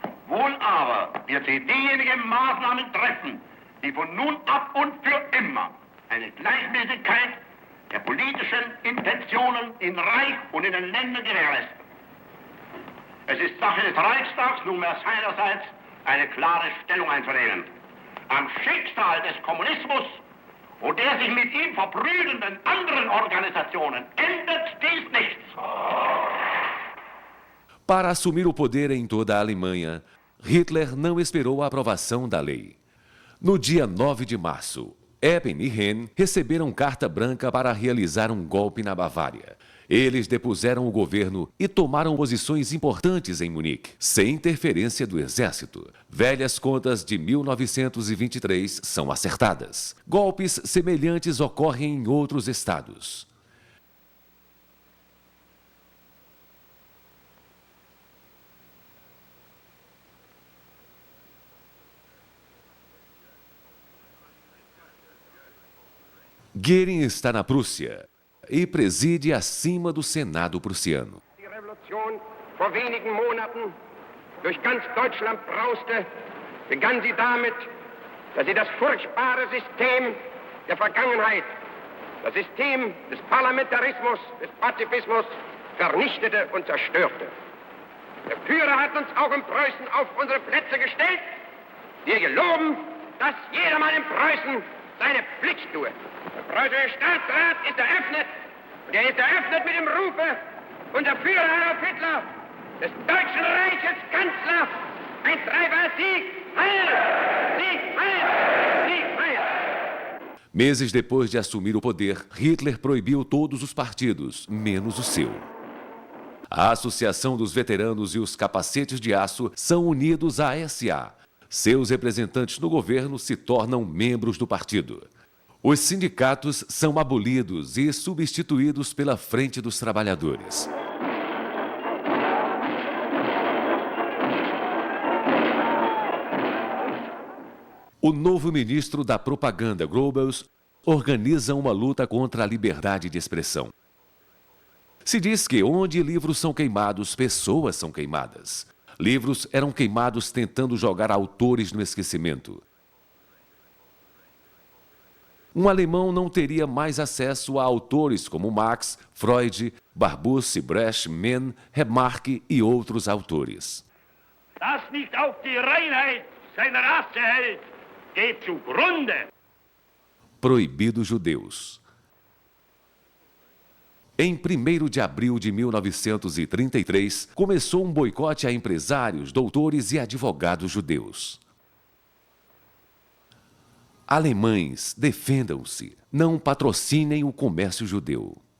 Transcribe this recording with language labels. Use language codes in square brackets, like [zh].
[de] Wohl aber wird sie diejenigen Maßnahmen treffen, die von nun ab und für immer eine Gleichmäßigkeit der politischen Intentionen in Reich und in den Ländern gewährleisten. Es ist Sache des Reichstags, nunmehr seinerseits eine klare Stellung einzunehmen. Am Schicksal des Kommunismus und der sich mit ihm verbrüdenden anderen Organisationen ändert dies nichts. [pt] Para assumir o poder em toda a Alemanha, Hitler não esperou a aprovação da lei. No dia 9 de março, Eppen e Henn receberam carta branca para realizar um golpe na Bavária. Eles depuseram o governo e tomaram posições importantes em Munique, sem interferência do exército. Velhas contas de 1923 são acertadas. Golpes semelhantes ocorrem em outros estados. Göring está na Prússia e preside acima do Senado prussiano. [de] Die Revolution vor wenigen Monaten durch ganz Deutschland brauste, begann sie damit, dass sie das furchtbare System der Vergangenheit, das System des Parlamentarismus, des Pazifismus, vernichtete und zerstörte. Der Führer hat uns auch in Preußen auf unsere Plätze gestellt. Wir geloben, dass jedermann in Preußen seine Pflicht tue. Der preußische Staatsrat ist eröffnet, und er ist eröffnet mit dem Rufe, unser Führer Adolf Hitler, des Deutschen Reiches Kanzler, ein Treiber Sieg, Heil! Sieg, Heil! Sieg, Heil! [pt] Meses depois de assumir o poder, Hitler proibiu todos os partidos, menos o seu. A Associação dos Veteranos e os Capacetes de Aço são unidos à SA. Seus representantes no governo se tornam membros do partido. Os sindicatos são abolidos e substituídos pela Frente dos Trabalhadores. O novo ministro da Propaganda, Goebbels, organiza uma luta contra a liberdade de expressão. Se diz que onde livros são queimados, pessoas são queimadas. Livros eram queimados tentando jogar autores no esquecimento. Um alemão não teria mais acesso a autores como Marx, Freud, Barbusse, Brecht, Mann, Remarque e outros autores. [de] Das nicht auf die Reinheit seiner Rasse hält, geht zugrunde. [pt] Proibidos judeus. Em 1º de abril de 1933, começou um boicote a empresários, doutores e advogados judeus. Alemães, defendam-se, não patrocinem o comércio judeu.